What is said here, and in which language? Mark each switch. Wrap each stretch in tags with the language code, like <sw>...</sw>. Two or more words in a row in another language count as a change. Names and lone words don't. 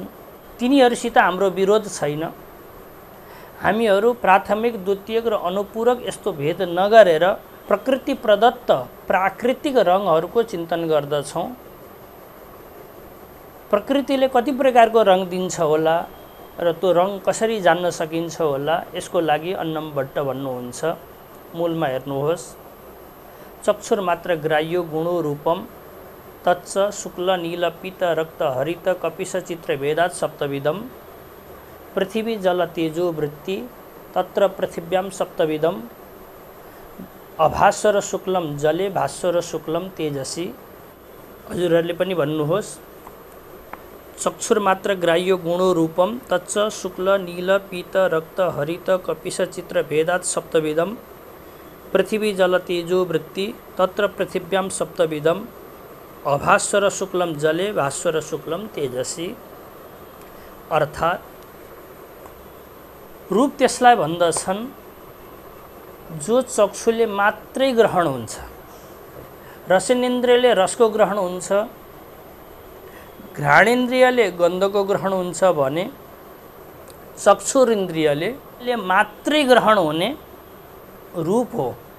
<ne>तिनीहरूसित हाम्रो विरोध छैन। हामीहरू प्राथमिक, द्वितीयक र अनुपूरक यस्तो भेद नगरेर प्रकृति प्रदत्त प्राकृतिक रङहरूको चिन्तन गर्दछौँ। प्रकृतिले कति प्रकारको रङ दिन्छ होला र त्यो रङ कसरी जान्न सकिन्छ होला, यसको लागि अन्नम भट्ट भन्नुहुन्छ। मूलमा हेर्नुहोस्,</ne> <sa>चक्षुर्मात्र ग्राह्यो गुणो रूपम तच्च शुक्ल नील पीत रक्त हरित कपिश चित्र भेदात् सप्तविधम। पृथ्वी जल तेजो वृत्ति तत्र पृथिव्याम सप्तविधम। अभास्वर शुक्लम जले भास्वर शुक्लम तेजसी।</sa> <ne>हजुरहरूले पनि भन्नुहोस्,</ne> <sa>चक्षुर्मात्र ग्राह्यो गुणो रूपम तच्च शुक्ल नील पीत रक्त हरित कपिश चित्र भेदात् सप्तविधम। पृथ्वी जल तेजो वृत्ति तत्र पृथिव्याम सप्तविधम। अभास्वर शुक्लम जले भास्वर शुक्लम तेजसी।</sa> <ne>अर्थात् रूप त्यसलाई भन्दछन् जो चक्षुले मात्रै ग्रहण हुन्छ। रसनेन्द्रियले रसको ग्रहण हुन्छ, घ्राणेन्द्रियले गन्धको ग्रहण हुन्छ भने चक्षुरिन्द्रियले मात्रै ग्रहण हुने रूप हो।</ne>